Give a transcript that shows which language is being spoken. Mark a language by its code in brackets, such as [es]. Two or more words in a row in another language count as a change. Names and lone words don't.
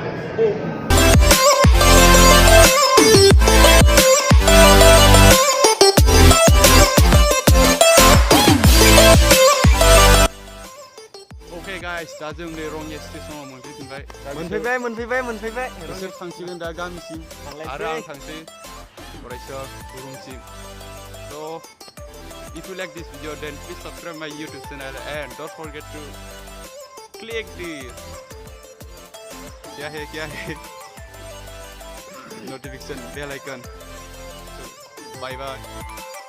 [brx] guys, दा जों नै रंगिया स्टेशनाव मोनफैबाय बिसोर थांसिगोन दा गामिसिम आरो आं थांसै फरायसा रुमसिम [en] so if you like this video then please subscribe my YouTube channel and don't forget to click this [hi] क्या है [en] notification bell icon so bye